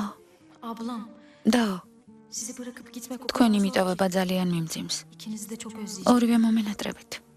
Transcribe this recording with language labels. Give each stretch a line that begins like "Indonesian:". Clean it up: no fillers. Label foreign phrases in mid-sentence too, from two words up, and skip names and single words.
Turkish: ablam,
Georgian: დაო,
Turkish: sizi bırakıp gitmek o kadar
Georgian: თქვენი
Turkish: zor.
Georgian: მიტოვება ძალიან მიმძიმს.
Turkish: İkinizi de çok özleyeceğim.
Georgian: ორივე მომენატრებით.